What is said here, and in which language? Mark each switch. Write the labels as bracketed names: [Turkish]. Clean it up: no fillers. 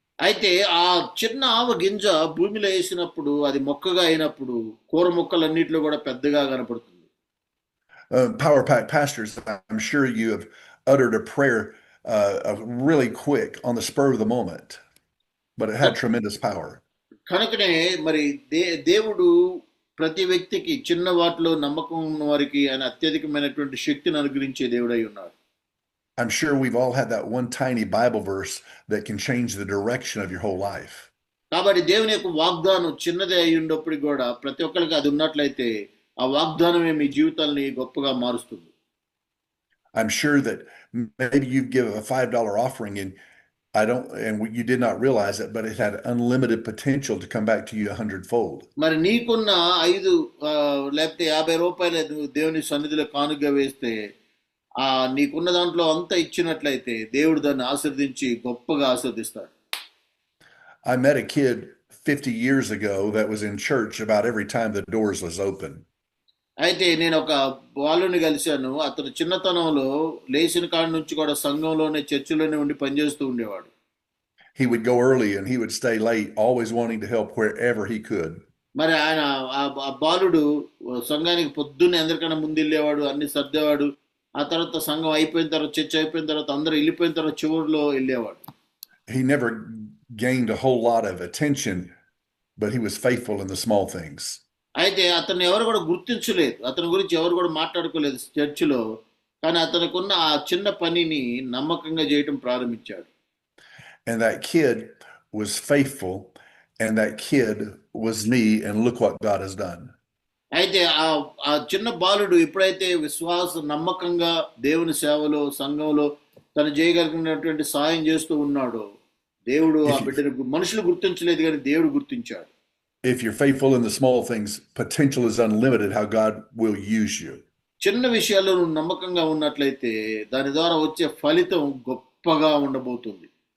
[Telugu] అయితే ఆ చిన్న ఆవ గింజ భూమిలో వేసినప్పుడు అది మొక్కగా అయినప్పుడు కూర మొక్కలన్నిటిలో కూడా పెద్దగా కనపడుతుంది. [English] Power Pack pastors, I'm sure you have uttered a prayer really quick on the spur of the moment, but it had tremendous power. [Telugu] కనుకనే మరి దేవుడు ప్రతి వ్యక్తికి చిన్న వాటిలో నమ్మకం ఉన్న వారికి ఆయన అత్యధికమైనటువంటి శక్తిని అనుగ్రహించే దేవుడై ఉన్నాడు. [English] I'm sure we've all had that one tiny Bible verse that can change the direction of your whole life. [Telugu] కాబట్టి దేవుని యొక్క వాగ్దానం చిన్నదే అయి ఉన్నప్పటికీ కూడా ప్రతి ఒక్కరికి అది ఉన్నట్లయితే ఆ వాగ్దానమే మీ జీవితాన్ని గొప్పగా మారుస్తుంది. [English] I'm sure that maybe you give a $5 offering and you did not realize it, but it had unlimited potential to come back to you 100-fold. [Telugu] మరి నీకున్న 5 లేకపోతే 50 రూపాయలు దేవుని సన్నిధిలో కానుకగా వేస్తే నీకున్న దాంట్లో అంతా ఇచ్చినట్లయితే దేవుడు దాన్ని ఆశీర్వదించి గొప్పగా ఆశీర్వదిస్తాడు. [English] I met a kid 50 years ago that was in church about every time the doors was open. [Telugu] అయితే నేను ఒక బాలుని కలిశాను. అతను చిన్నతనంలో లేచిన కాడ నుంచి కూడా సంఘంలోనే చర్చిలోనే ఉండి పనిచేస్తూ ఉండేవాడు. [English] He would go early and he would stay late, always wanting to help wherever he could. [Telugu] మరి ఆయన ఆ బాలుడు సంఘానికి పొద్దున్నే అందరికన్నా ముందు వెళ్ళేవాడు, అన్ని సర్దేవాడు. ఆ తర్వాత సంఘం అయిపోయిన తర్వాత చర్చ అయిపోయిన తర్వాత అందరూ వెళ్ళిపోయిన తర్వాత చివరిలో వెళ్ళేవాడు. [English] He never gained a whole lot of attention, but he was faithful in the small things. [Telugu] అయితే అతన్ని ఎవరు కూడా గుర్తించలేదు, అతని గురించి ఎవరు కూడా మాట్లాడుకోలేదు చర్చిలో. కానీ అతనికి ఉన్న ఆ చిన్న పనిని నమ్మకంగా చేయటం ప్రారంభించాడు. [English] And that kid was faithful, and that kid was me, and look what God has done. [Telugu] అయితే ఆ చిన్న బాలుడు ఎప్పుడైతే నమ్మకంగా దేవుని సేవలో సంఘంలో తను చేయగలిగినటువంటి సాయం చేస్తూ ఉన్నాడో దేవుడు ఆ బిడ్డను మనుషులు గుర్తించలేదు కానీ దేవుడు గుర్తించాడు. [English] If you're faithful in the small things, potential is unlimited how God will use you. [Telugu] చిన్న విషయాల్లో నువ్వు నమ్మకంగా ఉన్నట్లయితే దాని ద్వారా వచ్చే ఫలితం గొప్పగా ఉండబోతుంది.